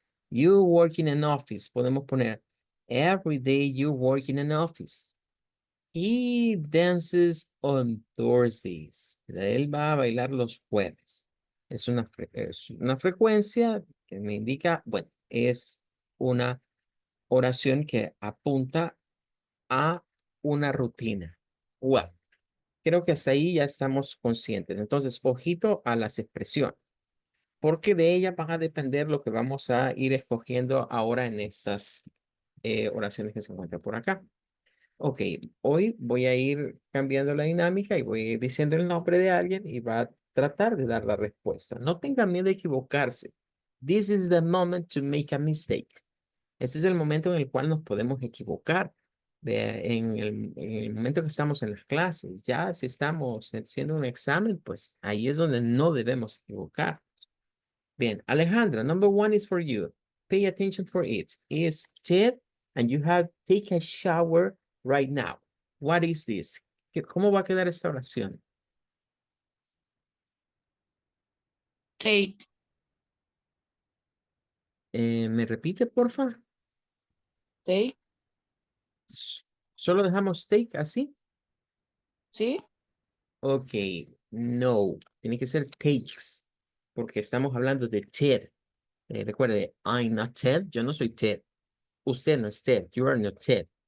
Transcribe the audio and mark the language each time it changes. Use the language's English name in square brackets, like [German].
[English] You work in an office, [Spanish] podemos poner [English] every day you work in an office. He dances on Thursdays. [Spanish] ¿Verdad? Él va a bailar los jueves. Es una frecuencia que me indica, bueno, es una oración que apunta a una rutina. Well, creo que hasta ahí ya estamos conscientes. Entonces, ojito a las expresiones, porque de ellas van a depender lo que vamos a ir escogiendo ahora en estas oraciones que se encuentran por acá. Ok, hoy voy a ir cambiando la dinámica y voy a ir diciendo el nombre de alguien y va a tratar de dar la respuesta. No tengan miedo de equivocarse. [English] This is the moment to make a mistake. [Spanish] Este es el momento en el cual nos podemos equivocar. En el momento que estamos en las clases, ya si estamos haciendo un examen, pues ahí es donde no debemos equivocar. [English] Bien, Alejandra, number one is for you. Pay attention for it. It's Ted, and you have take a shower right now. What is this? [Spanish] ¿Cómo va a quedar esta oración? [English] Take, [Spanish] ¿Me repite, porfa? [English] take, [Spanish] Solo dejamos take así. ¿sí? Ok, no, tiene que ser takes, porque estamos hablando de Ted. Recuerde, [English] I'm not Ted, [Spanish] yo no soy Ted. Usted no es Ted, [English] you are not Ted.